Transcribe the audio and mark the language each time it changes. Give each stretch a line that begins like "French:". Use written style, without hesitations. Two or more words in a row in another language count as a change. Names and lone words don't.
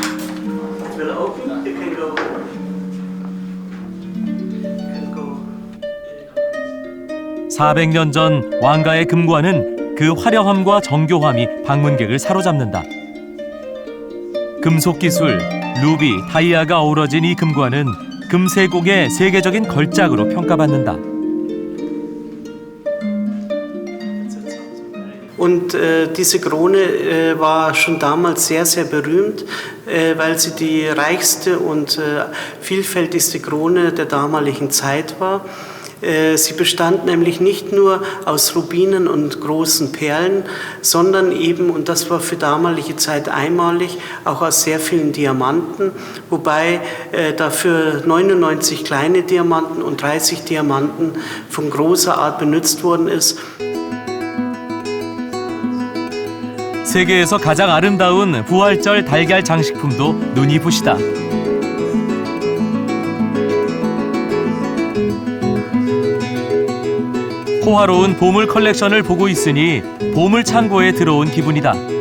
Korean: 400년 전 왕가의 금관은 그 화려함과 정교함이 방문객을 사로잡는다. 금속 기술, 루비, 다이아가 어우러진 이 금관은 금세곡의 세계적인 걸작으로 평가받는다.
German: Und diese Krone war schon damals sehr, sehr berühmt, weil sie die reichste und vielfältigste Krone der damaligen Zeit war. Sie bestand nämlich nicht nur aus Rubinen und großen Perlen, sondern eben, und das war für damalige Zeit einmalig, auch aus sehr vielen Diamanten, wobei dafür 99 kleine Diamanten und 30 Diamanten von großer Art benutzt worden ist.
Korean: 세계에서 가장 아름다운 부활절 달걀 장식품도 눈이 부시다. 호화로운 보물 컬렉션을 보고 있으니 보물 창고에 들어온 기분이다.